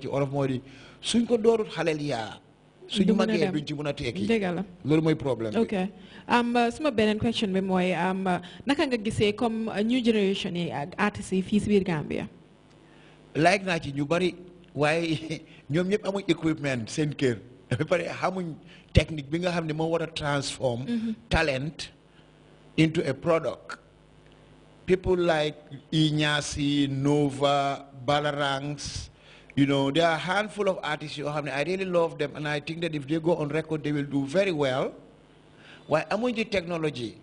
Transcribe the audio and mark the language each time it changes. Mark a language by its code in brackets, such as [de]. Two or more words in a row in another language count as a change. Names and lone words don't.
[wo] ci olof moo di suñ ko doorut xaleel yaa suñu magee duñ ci mën a tekki loolu mooy problème bi. ok suma beneen question bi mooy naka nga gisee comme [en] new generation [wo] yi ak artistes yi fii si biir Gambia. like naa ci ñu bari waaye ñoom ñëpp amuñ equipment seen kër ba pare xamuñ technique bi nga xam ne moo war a [en] transform talent into a product. People like Inyasi, Nova, Balarangs, you know, there are a handful of artists I really love them, and I think that if they go on record, they will do very well. Why amuñ the technology?